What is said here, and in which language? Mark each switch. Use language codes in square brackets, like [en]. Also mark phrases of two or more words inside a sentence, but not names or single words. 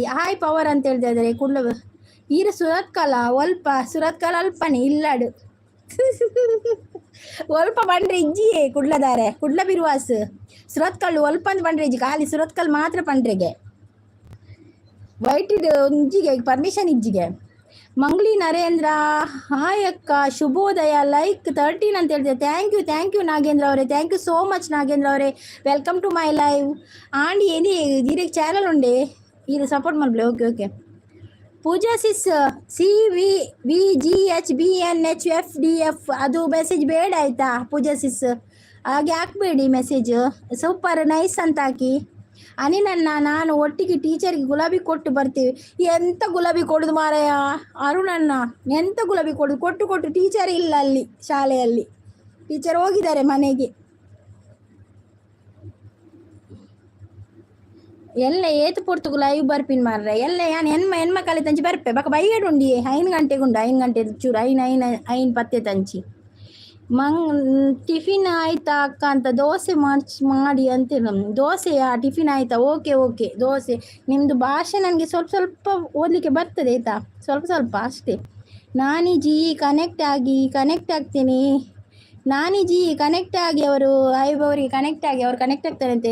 [en] hi power [kn] ಅಂತ ಹೇಳ್ತಾ ಇದ್ದಾರೆ. [tcy] ಕುಡ್ಲ ಈರು ಸುರತ್ಕಲ ಅಲ್ಪನೆ ಇಲ್ಲಾಡು ಒಲ್ಪ ಬಂಡ್ರೆ ಇಜ್ಜಿಯೇ ಕುಡ್ಲದಾರೆ ಕುಡ್ಲ ಬಿರುವಾಸ್ ಸುರತ್ಕಲ್ಲು ಒಲ್ಪ ಅಂತ ಬಂಡ್ರೆ ಇಜ್ಜಿ ಖಾಲಿ ಸುರತ್ಕಲ್ ಮಾತ್ರ ಪಂಡ್ರೆಗೆ ವೈಟ್ ಇಜ್ಜಿಗೆ ಪರ್ಮಿಷನ್ ಇಜ್ಜಿಗೆ. [kn] ಮಂಗ್ಲಿ ನರೇಂದ್ರ ಹಾಯ್ ಅಕ್ಕ ಶುಭೋದಯ ಲೈಕ್ 13 ಅಂತ ಹೇಳ್ತೇವೆ. [en] thank you ನಾಗೇಂದ್ರ ಅವರೇ. thank you so much ನಾಗೇಂದ್ರ ಅವರೇ. welcome to my live. [kn] ಆಂಡ್ ಏನಿ ಇದಕ್ಕೆ ಚಾನಲ್ ಉಂಡೆ ಇದು ಸಪೋರ್ಟ್ ಮಾಡಲಿ. ಓಕೆ ಪೂಜಾ ಸಿಸ್ CVGHBNHFDF ಅದು ಮೆಸೇಜ್ ಬೇಡ ಆಯಿತಾ ಪೂಜಾ ಸಿಸ್, ಹಾಗೆ ಹಾಕಬೇಡಿ ಮೆಸೇಜ್. [en] super nice [kn] ಅಂತ ಹಾಕಿ. ಅನಿಲನ್ನ ನಾನು ಒಟ್ಟಿಗೆ ಟೀಚರ್ಗೆ ಗುಲಾಬಿ ಕೊಟ್ಟು ಬರ್ತೀವಿ. ಎಂಥ ಗುಲಾಬಿ ಕೊಡೋದು ಮಾರಾಯ ಅರುಣಣ್ಣ, ಎಂಥ ಗುಲಾಬಿ ಕೊಟ್ಟು ಟೀಚರ್ ಇಲ್ಲ ಅಲ್ಲಿ ಶಾಲೆಯಲ್ಲಿ. ಟೀಚರ್ ಹೋಗಿದ್ದಾರೆ ಮನೆಗೆ. [tcy] ಎಲ್ಲ ಏತು ಪೊರ್ತು ಲೈವ್ ಬರ್ಪಿನ್ ಮಾರ್ರೆ ಎಲ್ಲ ಯಾನು ಹೆಣ್ಮಕ್ಕಳಿ ತಂಚಿ ಬರ್ಪೆ ಬಕ್ಕ ಬೈಗೇಡು ಉಂಡಿ 5 ಗಂಟೆಗುಂಡು 5 ಗಂಟೆ ಚೂರು 5 ಪತ್ತೆ ತಂಚಿ [kn] ಟಿಫಿನ್ ಆಯ್ತಾ ಅಕ್ಕ ಅಂತ ದೋಸೆ ಮಾಡಿ ಅಂತ ದೋಸೆಯಾ ಟಿಫಿನ್ ಆಯ್ತಾ? ಓಕೆ ದೋಸೆ. ನಿಮ್ಮದು ಭಾಷೆ ನನಗೆ ಸ್ವಲ್ಪ ಓದಲಿಕ್ಕೆ ಬರ್ತದೆ ಆಯಿತಾ, ಸ್ವಲ್ಪ ಅಷ್ಟೇ. ನಾನಿಜಿ ಕನೆಕ್ಟ್ ಆಗ್ತೀನಿ. ನಾನಿಜಿ ಕನೆಕ್ಟ್ ಆಗಿ ಅವರು ಅವರಿಗೆ ಕನೆಕ್ಟ್ ಆಗಿ ಅವ್ರು ಕನೆಕ್ಟ್ ಆಗ್ತಾರಂತೆ.